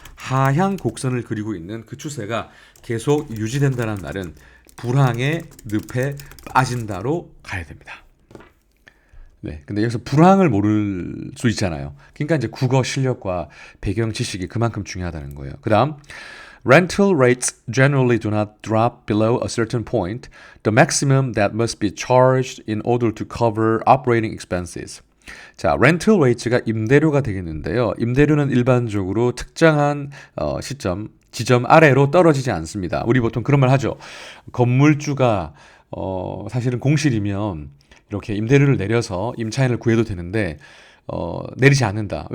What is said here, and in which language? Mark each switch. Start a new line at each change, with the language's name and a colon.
Korean: 하향 곡선을 그리고 있는 그 추세가 계속 유지된다는 말은 불황의 늪에 빠진다로 가야 됩니다. 네. 근데 여기서 불황을 모를 수 있잖아요. 그러니까 이제 국어 실력과 배경 지식이 그만큼 중요하다는 거예요. 그다음
English: rental rates generally do not drop below a certain point, the maximum that must be charged in order to cover operating expenses.
Korean: 자, rental rates가 임대료가 되겠는데요. 임대료는 일반적으로 특정한 지점 아래로 떨어지지 않습니다. 우리 보통 그런 말 하죠. 건물주가 사실은 공실이면 이렇게 임대료를 내려서 임차인을 구해도 되는데 내리지 않는다.